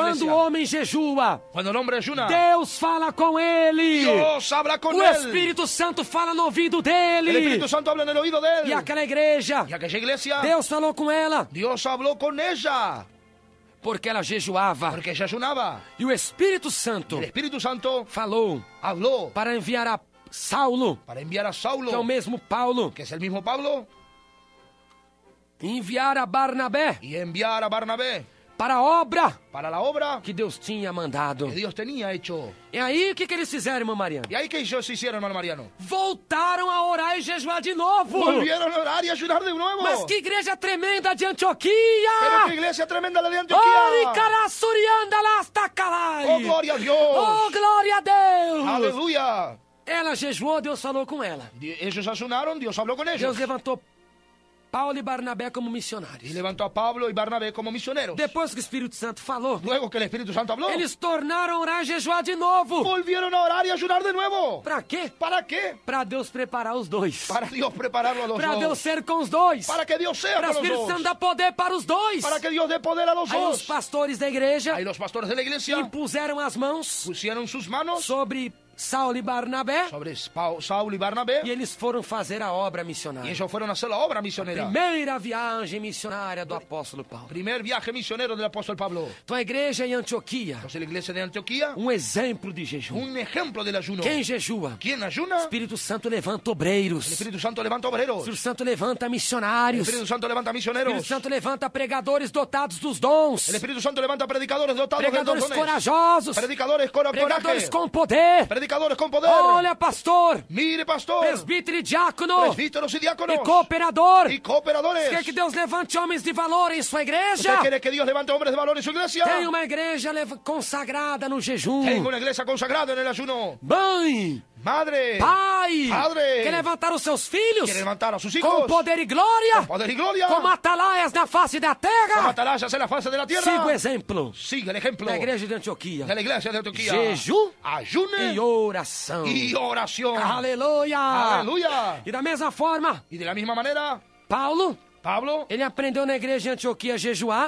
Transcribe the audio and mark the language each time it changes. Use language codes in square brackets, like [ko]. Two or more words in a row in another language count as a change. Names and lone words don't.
[pt] Quando o [es] iglesia. [pt] homem jejua, [es] Cuando el hombre ayuna, [pt] Deus fala com ele. [es] Dios habla con [pt] O [es] él. [pt] Espírito Santo fala no ouvido [es] El [pt] dele. [es] Espíritu Santo habla en el oído de él. [pt] E aquela igreja, [es] Y aquella iglesia, [pt] Deus falou com ela, [es] Dios habló con ella, [pt] porque ela jejuava. [es] porque ella ayunaba. [pt] E o Espírito [es] Y [pt] Santo [es] el Espíritu Santo [pt] falou [es] habló [pt] para enviar a Saulo, [es] para enviar a [pt] que é o [es] Saulo, [pt] mesmo Paulo, [es] que es el mismo Pablo, [pt] e enviar a Barnabé [es] y enviar a Barnabé [pt] para a obra [es] para la obra [pt] que Deus tinha mandado. [es] que Dios tenía hecho. [pt] E aí, o que eles fizeram, irmão Mariano? [es] Y ahí que ellos hicieron, hermano Mariano. [pt] Voltaram a orar e jejuar de novo. [es] Volvieron a orar y a ayunar de nuevo. [pt] Mas que igreja tremenda de [es] Pero [pt] Antioquia! [es] qué iglesia tremenda la de Oh, Antioquía. Icarassurianda lastakalaí! Oh, gloria a Dios. [pt] Oh, glória a Deus! [es] Aleluya. [pt] Ela jejuou, Deus falou com ela. [es] Ellos ayunaron, Dios habló con ellos. [pt] Deus levantou Paulo e Barnabé como [es] Y [pt] missionários. [es] levantó a Pablo y Barnabé como misioneros. [pt] Depois que o Espírito Santo falou, [es] Luego que el Espíritu Santo habló, [pt] eles tornaram a orar e jejuar de novo. [es] volvieron a orar y a ayunar de nuevo. [pt] Pra quê? [es] ¿Para qué? [pt] Pra Deus preparar os dois. [es] Para Dios prepararlo a los [pt] Pra Deus [es] dos. [pt] ser com os dois. [es] Para que Dios sea [pt] Para o [es] con los [pt] Espírito Santo [es] dos. [pt] dar poder para os dois. [es] Para que Dios dé poder a los [pt] Aí os [es] dos. [pt] pastores da igreja [es] Ahí los pastores de la iglesia [pt] impuseram as mãos [es] pusieron sus manos [pt] sobre Saulo e Barnabé [es] sobre Saulo y Barnabé [pt] e eles foram fazer a obra [es] y [pt] missionária. [es] ellos fueron a hacer la obra misionera. [pt] Primeira viagem missionária do apóstolo Paulo. [es] Primer viaje misionero del apóstol Pablo. [pt] Então a igreja em Antioquia, [es] Entonces la iglesia de Antioquía, [pt] exemplo de jejum. [es] un ejemplo del ayuno. [pt] Quem jejua? [es] ¿Quién ayuna? [pt] Espírito Santo levanta [es] El [pt] obreiros. [es] Espíritu Santo levanta obreros. [pt] Espírito Santo levanta [es] El [pt] missionários. [es] Espíritu Santo levanta [pt] Espírito [es] misioneros. [pt] Santo levanta pregadores dotados dos dons. [es] El Espíritu Santo levanta predicadores dotados de [pt] Pregadores [es] dones. [pt] corajosos. [es] Predicadores con [pt] Pregadores [es] coraje. [pt] com poder. [es] Predicadores con poder. [pt] Olha, pastor, [es] Mire, pastor. [pt] presbítero e diácono [es] Presbíteros y diáconos. [pt] e cooperador. [es] Y cooperadores. [pt] Quer que Deus levante homens de valor em sua igreja? [es] ¿Usted quiere que Dios levante hombres de valor en su iglesia? [pt] Tem uma igreja consagrada no jejum. [es] Tengo una iglesia consagrada en el ayuno. [pt] Mãe, [es] Madre. [pt] pai, [es] Padre. [pt] quer levantar os seus filhos [es] Quiere levantar a sus hijos. [pt] com poder e glória, [es] Poder y gloria. [pt] como atalaias na face da [es] Como [pt] terra. [es] atalayas en la fase de la tierra. [pt] Siga o exemplo [es] Sigue el ejemplo [pt] da igreja de Antioquia. [es] de la iglesia de Antioquía. [pt] Jejum [es] Ayune [pt] e oração. [es] y oración. [pt] Aleluia! [es] Aleluya. [pt] E da mesma forma, [es] Y de la misma manera, [pt] Paulo, [es] Pablo [pt] ele aprendeu na igreja de Antioquia a jejuar